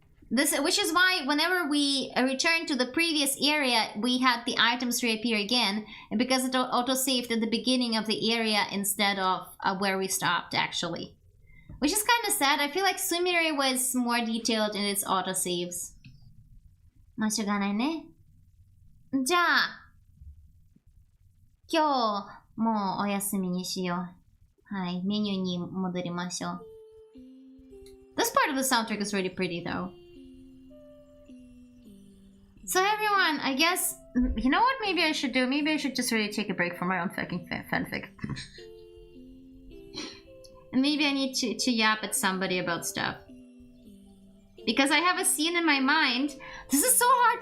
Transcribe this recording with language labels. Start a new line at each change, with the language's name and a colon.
English: Which is why whenever we return to the previous area, we had the items reappear again, because it auto-saved at the beginning of the area instead of where we stopped, actually. Which is kind of sad. I feel like Sumire was more detailed in its auto-saves.
Japanese: まあ、しょうがないね。じゃあ、今日もうお休みにしよう。はい、メニューに戻りましょう。
English: This part of the soundtrack is really pretty though. So everyone, I guess You know what maybe I should do? Maybe I should just really take a break from my own fucking fanfic. And maybe I need to yap at somebody about stuff. Because I have a scene in my mind. This is so hard.